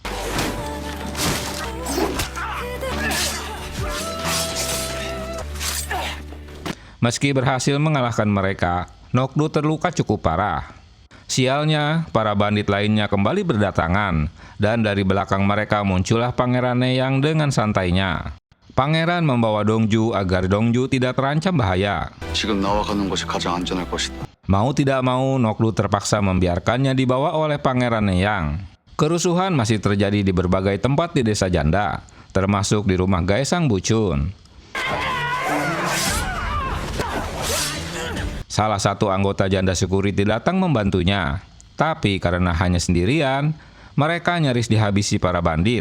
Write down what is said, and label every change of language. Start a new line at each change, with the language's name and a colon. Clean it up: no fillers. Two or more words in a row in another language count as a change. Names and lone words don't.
Indonesian: Meski berhasil mengalahkan mereka, Nokdu terluka cukup parah. Sialnya, para bandit lainnya kembali berdatangan, dan dari belakang mereka muncullah Pangeran Nenyang dengan santainya. Pangeran membawa Dongju agar Dongju tidak terancam bahaya.
Korean: 지금 나와 가는 것이 가장 안전할 것이다.
Indonesian: Mau tidak mau, Nokdu terpaksa membiarkannya dibawa oleh Pangeran Neyang. Kerusuhan masih terjadi di berbagai tempat di desa janda, termasuk di rumah Gaesang Bucun. Salah satu anggota janda security datang membantunya, tapi karena hanya sendirian, mereka nyaris dihabisi para bandit.